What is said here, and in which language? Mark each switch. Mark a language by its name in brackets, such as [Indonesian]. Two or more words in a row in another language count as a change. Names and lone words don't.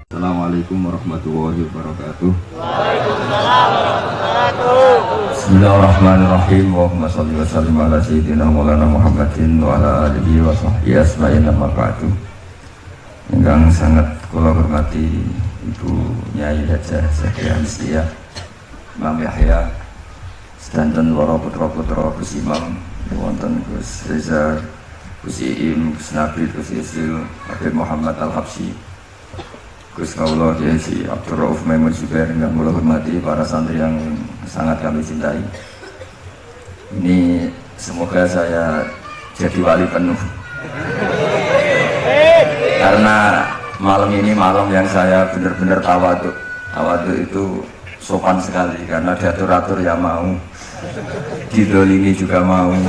[Arabic] السلام عليكم ورحمة الله وبركاته. وعليكم السلام ورحمة الله وبركاته. بسم الله الرحمن الرحيم. اللهم صل وسلم على سيدنا مولانا محمد وعلى آله وصحبه أجمعين أما بعد. [Javanese] Ingkang sangat kula hormati Ibu Nyai Hajah Zakia Misliah, Imam Yahya, sedanten para putra-putra Gus Imam, wonten Gus Reza, Gus Iim, Gus Nabil, Gus Isil, Habib Muhammad Al-Habsyi, Gus Kaula Kiai Abdul Rauf Maimun Zubair, yang kula hormati [Indonesian] para santri yang sangat kami cintai. Ini semoga saya jadi wali penuh. Karena malam ini malam yang saya benar-benar tawadhu. Tawadhu itu sopan sekali karena diatur-atur ya mau, didolimi juga mau.